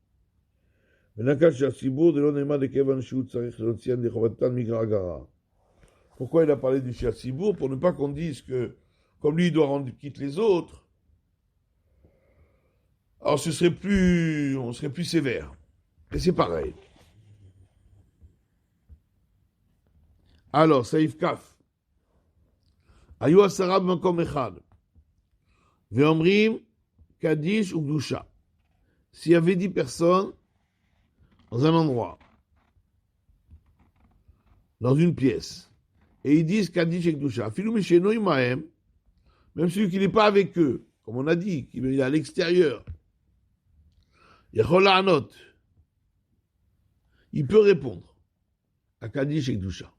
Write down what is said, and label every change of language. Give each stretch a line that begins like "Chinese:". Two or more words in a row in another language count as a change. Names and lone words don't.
French: Pourquoi il a parlé du Shatzibour? Pour ne pas qu'on dise que, comme lui, il doit rendre quitte les autres, alors on serait plus sévère. Et c'est pareil. Alors,
Hebrew: סעיף כ. היו עשרה במקום אחד. ואומרים קדיש או קדושה.
French: S'il y avait 10 personnes dans un endroit, dans une pièce, et ils disent Kaddish et Kedusha.
Hebrew: אפילו מי שאינו עמהם,
French: même celui qui n'est pas avec eux, comme on a dit, qui est à l'extérieur,
Hebrew: יכול לענות,
French: il peut répondre à Kaddish et Kedusha.